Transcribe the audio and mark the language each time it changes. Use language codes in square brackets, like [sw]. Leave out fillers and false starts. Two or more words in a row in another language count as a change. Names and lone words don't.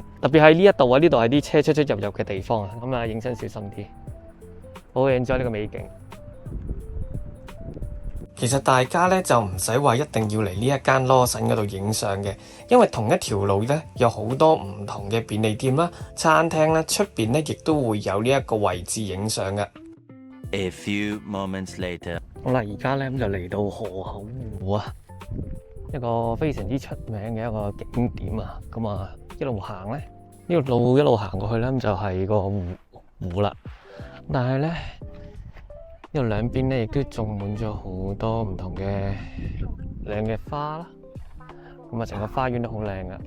[yue] 特別係呢一度啊，呢度係啲車出出入入嘅地方啊，咁啊影相小心啲，好好 enjoy呢個美景。其實大家咧就唔使話一定要嚟呢一間羅神嗰度影相嘅，因為同一條路咧有好多唔同嘅便利店啦、餐廳啦，出邊咧亦都會有呢一個位置影相嘅。 [en] A few moments later， [yue] 好啦，而家咧咁就嚟到河口湖啊，一個非常之出名嘅一個景點啊。咁啊一路行咧，呢條路一路行過去咧，咁就係個湖啦。但係咧，呢度兩邊咧亦都種滿咗好多唔同嘅靚嘅花啦，咁啊成個花園都好靚噶。